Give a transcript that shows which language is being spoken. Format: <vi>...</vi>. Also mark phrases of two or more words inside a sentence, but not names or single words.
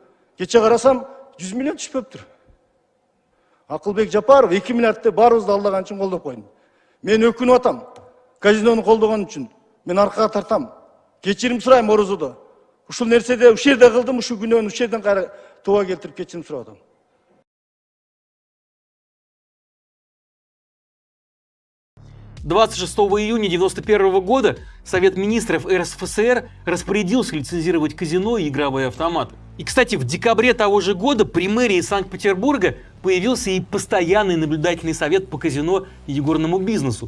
<ky>Кече карасам 100 миллион түшпөптүр. Акылбек Жапаров 2 миллиардты баарыбызды алдаган үчүн колдоп койду. Мен өкүнүп атам. Казинону колдогон үчүн мен аркага тартам. Кечирим сурайм орозодо. Ушул нерседе ушул жерде кылдым, ушул күнөөнү ушул жерден кайра тууга келтирип кечирим сурап атам.</ky> <ru>Июня 1991 года Совет министров РСФСР распорядился лицензировать казино и игровые автоматы. И, кстати, в декабре того же года при мэрии Санкт-Петербурга появился и постоянный наблюдательный совет по казино и игорному бизнесу.</ru>